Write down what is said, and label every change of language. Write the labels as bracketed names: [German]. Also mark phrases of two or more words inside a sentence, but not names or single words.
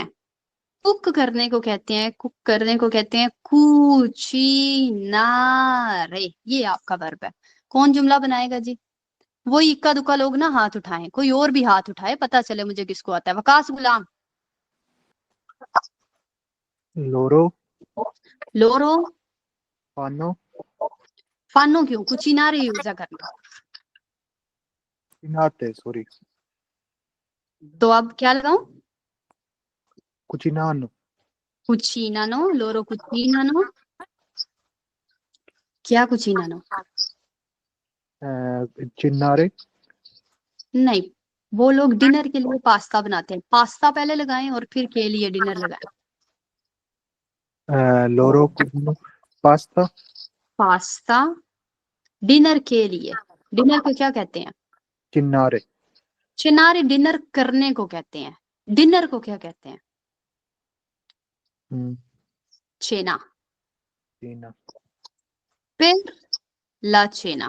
[Urdu] کک کرنے کو کہتے ہیں، کک کرنے کو کہتے ہیں کوچینارے. یہ آپکا ورب ہے۔ کون جملہ بنائے گا جی? وہ اکا دکا لوگ نہ ہاتھ اٹھائیں، کوئی اور بھی ہاتھ اٹھائے، پتا چلے مجھے کس کو آتا ہے. وقاص غلام. loro लोरो। fanno فانو کیوں؟ کوچینارے یوز کرنا. cucinate, sorry, تو اب کیا لگاؤں? cucinano, [Italian] cucinano. loro cucinano. क्या कुचिनानो? [Urdu] cinnare, نہیں، وہ لوگ ڈنر کے لیے پاستا بناتے ہیں. پاستا پہلے لگائیں اور پھر کے لیے ڈنر لگائیں. [Italian] loro cucinano pasta, [Urdu] پاستا ڈنر کے لیے. ڈنر کو کیا کہتے ہیں? cinnare, چناری ڈنر کرنے کو کہتے ہیں. ڈنر کو کیا کہتے ہیں؟ چینا. cena, [Italian] फिर la cena.